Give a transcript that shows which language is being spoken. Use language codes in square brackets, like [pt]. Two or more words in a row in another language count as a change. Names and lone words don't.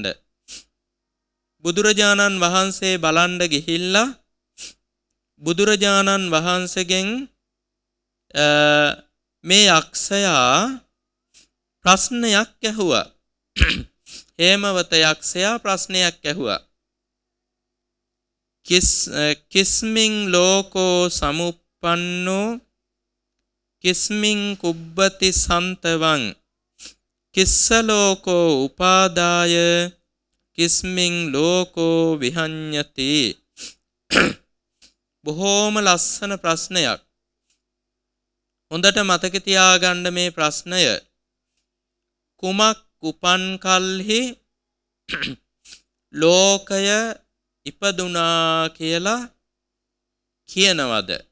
[si] බුදුරජාණන් වහන්සේ බලන්න ගිහිල්ලා බුදුරජාණන් වහන්සේගෙන් මේ යක්ෂයා ප්‍රශ්නයක් ඇහුවා. හේමවත යක්ෂයා ප්‍රශ්නයක් ඇහුවා. [pi] කිස්මින් ලෝකෝ සමුප්පන්නෝ කිස්මින් කුබ්බති සන්තවං කිස්ස ලෝකෝ උපාදාය කිස්මින් ලෝකෝ විහඤ්ඤති. [si] බොහෝම ලස්සන ප්‍රශ්නයක්. හොඳට මතක තියාගන්න මේ ප්‍රශ්නය. කුමක් උපන් කල්හි ලෝකය ඉපදුනා කියලා කියනවද?